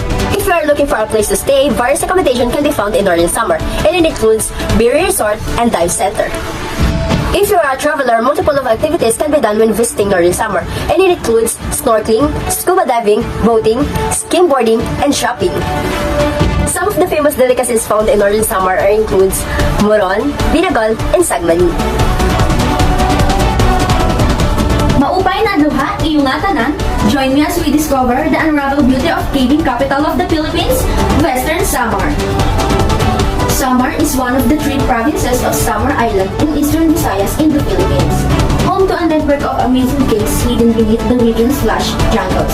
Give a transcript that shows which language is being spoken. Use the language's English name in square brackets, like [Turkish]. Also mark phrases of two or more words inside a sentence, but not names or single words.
[English] If you are looking for a place to stay, various accommodation can be found in Northern Samar, and it includes Biri Resort and Dive Center. If you are a traveler, multiple of activities can be done when visiting Northern Samar, and it includes snorkeling, scuba diving, boating, skimboarding, and shopping. Some of the famous delicacies found in Northern Samar includes moron, binagol, and sagmani. [Waray] Maupay na duha, iyong tanan. [English] Join me as we discover the unraveled beauty of caving capital of the Philippines, Western Samar. Samar is one of the 3 provinces of Samar Island in Eastern Visayas in the Philippines, home to a network of amazing caves hidden beneath the region's lush jungles.